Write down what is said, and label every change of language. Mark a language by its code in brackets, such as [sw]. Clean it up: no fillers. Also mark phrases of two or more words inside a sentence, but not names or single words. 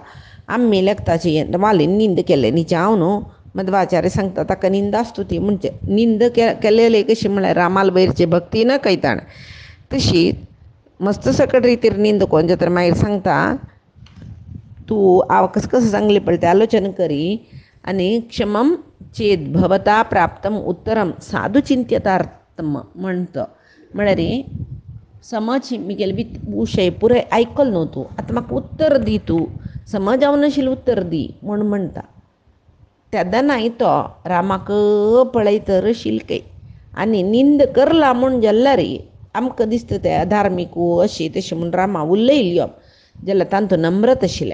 [kok] आमी लेखताची वालीन निंद केले निजावन मध्वाचार्य सांगता ताका निंदास्तुती म्हणजे निंद केलेली कशी म्हळ्यार रामाल वयरची भक्ती न कैताण तशी मस्त सकट रितीर निंद कोण जाल्यार मागीर सांगता तूं हांव कसं कसं सांगलें पळय तें आलोचन करी आनी [sa] क्षमम चेद भवता प्राप्तम उत्तरम साधू चिंत्यतार्थम [kok] म्हणतो. म्हळ्यार समज मिगेल विशय पुरे आयकल न्हू तूं आतां म्हाका उत्तर दी तूं समज जावन नाशिल्लें उत्तर दी म्हूण म्हणटा. तेदनाय तो रामाक पळयतर शिलके आनी निंद करला म्हूण जाल्यार आमकां दिसता तें अधार्मीक अशी तशी म्हूण रामा उलयली जाल्यार तांतूं नम्रत आशिल्लें.